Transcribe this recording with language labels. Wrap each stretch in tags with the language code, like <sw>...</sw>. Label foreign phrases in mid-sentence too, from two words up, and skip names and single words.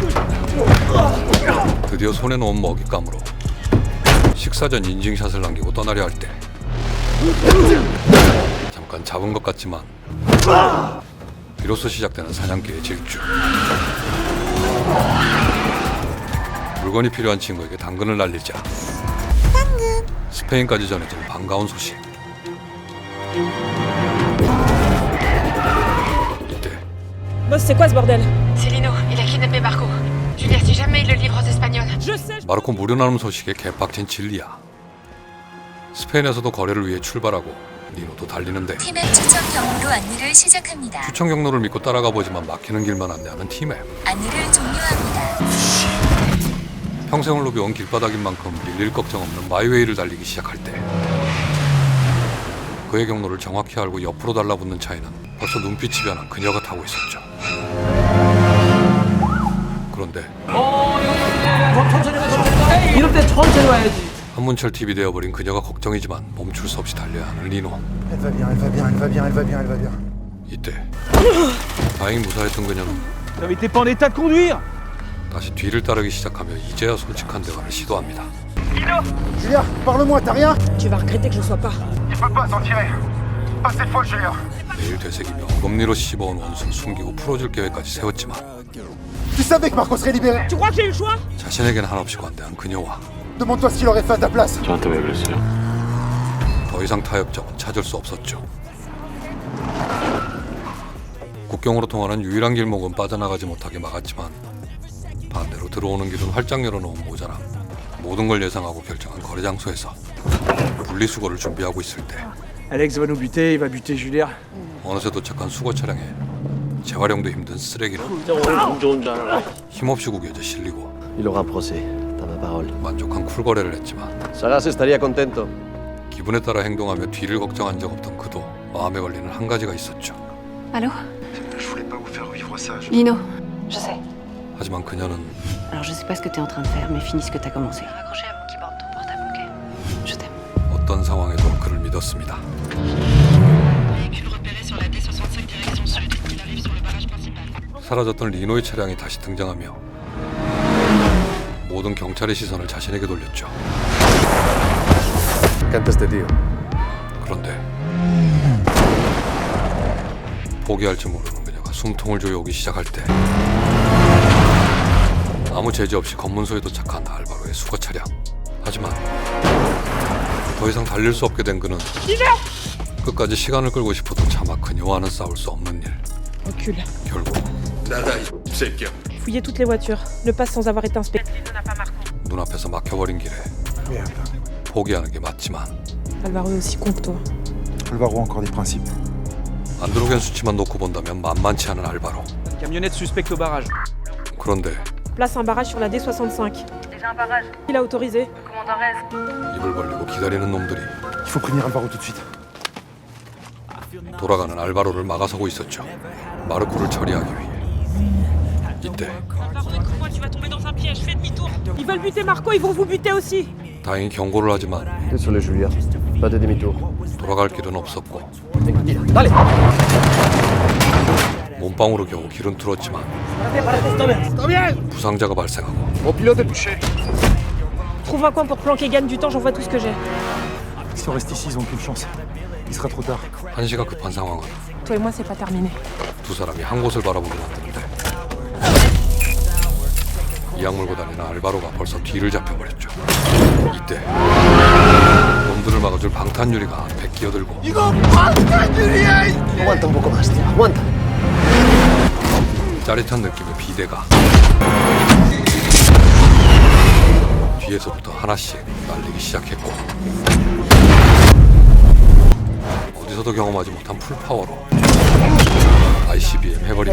<ko>드디어 손에 놓은 먹잇감으로 식사 전 인증샷을 남기고 떠나려 할 때 잠깐 잡은 것 같지만 비로소 시작되는 사냥개의 질주. 물건이 필요한 친구에게 당근을 날리자 스페인까지 전해지는 반가운 소식. 이때</ko> <fr>Boss, c'est quoi ce bordel? C'est Lino, il a kidnappé Marco. Julia, si jamais il le livre aux Espagnols. Je sais.</fr> <ko>마르코 무료 나눔 소식에 개빡친 진리야. 스페인에서도 거래를 위해 출발하고 니노도 달리는데 티맵 추천 경로로 안내를 시작합니다. 추천 경로를 믿고 따라가 보지만 막히는 길만 안내하는 티맵. 안내를 종료합니다. 평생을 누벼온 길바닥인 만큼 밀릴 걱정 없는 마이웨이를 달리기 시작할 때 그의 경로를 정확히 알고 옆으로 달라붙는 차에는 벌써 눈빛이 변한 그녀가 타고 있었죠. 그런데 이럴 때 천천히 와야지. 한문철 TV 되어버린 그녀가 걱정이지만 멈출 수 없이 달려야 하는 리노.</ko> <fr>Elle va bien, elle va bien, elle va bien, elle va bien, elle va bien.</fr> <ko>이때 다행히 무사했던 그녀는</ko> <fr>Mais t'es pas en état de conduire.</fr> <ko>다시 뒤를 따르기 시작하며 이제야 솔직한 대화를 시도합니다.</ko> <fr>Julia, parle-moi, t'as rien? Tu vas regretter que je sois pas. Tu peux pas t'en tirer. Pas cette fois, Julia.</fr> <ko>매일 되새기며 어금니로 씹어온 원수를 숨기고 풀어줄 계획까지 세웠지만</ko> <fr>Tu savais que Marco serait libéré. Tu crois que j'ai eu le choix?</fr> <ko>자신에겐 한없이 관대한 그녀와</ko> <fr>Demande-toi ce qu'il aurait fait à ta place.</fr> <ko>저한테 왜 그랬어요? 더 이상 타협점은 찾을 수 없었죠. 국경으로 통하는 유일한 길목은 빠져나가지 못하게 막았지만 반대로 들어오는 길은 활짝 열어놓은 모자랑 모든 걸 예상하고 결정한 거래 장소에서 분리수거를 준비하고 있을 때</ko> <fr>Alex va nous buter, il va buter Julia.</fr> <ko>어느새 도착한 수거 차량에 재활용도 힘든 쓰레기는 힘없이 구겨져 실리고</ko> <fr>Il aura procès, t'as ma parole.</fr> <ko>만족한 쿨거래를 했지만</ko> <es>Salas estaría contento.</es> <ko>기분에 따라 행동하며 뒤를 걱정한 적 없던 그도 마음에 걸리는 한 가지가 있었죠.</ko> <fr>Allô? Je voulais pas vous faire vivre ça. Lino. Je sais.</fr> <ko>하지만 그녀는</ko> <fr>Alors je sais pas ce que t'es en train de faire, mais finis ce que t'as commencé. Raccroché avant qu'il borde ton portable, ok? Je t'aime.</fr> <ko>어떤 상황에도 그를 믿었습니다.</ko> <fr>Véhicule repéré sur la D65 direction sud. Il arrive sur le barrage principal.</fr> <ko>사라졌던 리노의 차량이 다시 등장하며 모든 경찰의 시선을 자신에게 돌렸죠. 그런데 포기할지 모르는 그녀가 숨통을 조여오기 시작할 때 아무 제재 없이 검문소에 도착한 알바로의 수거 차량. 하지만 더 이상 달릴 수 없게 된 그는 끝까지 시간을 끌고 싶어도 차마 그녀와는 싸울 수 없는 일.</ko> <fr>Recule.</fr> <ko>결국 나다 이 새끼야.</ko> <fr>Fouiller toutes les voitures. Ne passe sans avoir été inspecté.</fr> <ko>눈앞에서 막혀버린 길에 포기하는 게 맞지만</ko> <fr>Alvaro est aussi con que toi. Alvaro a encore des principes.</fr> <ko>안 들어오겐 수치만 놓고 본다면 만만치 않은 알바로.</ko> <fr>Camionnette suspecte au barrage.</fr> <ko>그런데</ko> <fr>Place un barrage sur la D65. Déjà un barrage. Il a autorisé. Le commandant Rez.</fr> <ko>입을 벌리고 기다리는 놈들이</ko> <fr>Il faut prévenir Alvaro tout de suite.</fr> <ko>돌아가는 알바로를 막아서고 있었죠. 마르코를 처리하기 위해. 이때</ko> <fr>Ils veulent buter Marco, ils vont vous buter aussi.</fr> <ko>다행히 경고를 하지만</ko> <fr>Désolé Julia, pas de demi-tour.</fr> <ko>돌아갈 길은 없었고 몸빵으로 겨우 길은 뚫었지만 부상자가 발생하고</ko> <fr>Trouve un coin pour planquer, gagne du temps, j'envoie tout ce que j'ai. Si on reste ici, ils ont aucune chance. Il sera trop tard.</fr> <ko>한시가 급한 상황은</ko> <fr>Toi et moi, c'est pas terminé.</fr> <ko>두 사람이 한 곳을 바라보게 만드는데 이악 물고 다니는 알바로가 벌써 뒤를 잡혀버렸죠. 이때 놈들을 막아줄 방탄유리가 앞에 끼어들고</ko> <es>Aguanta un poco más, tío. Aguanta.</es> <ko>짜릿한 느낌의 비대가 뒤에서부터 하나씩 날리기 시작했고 어디서도 경험하지 못한 풀파워로 ICBM 해버립니다.</ko>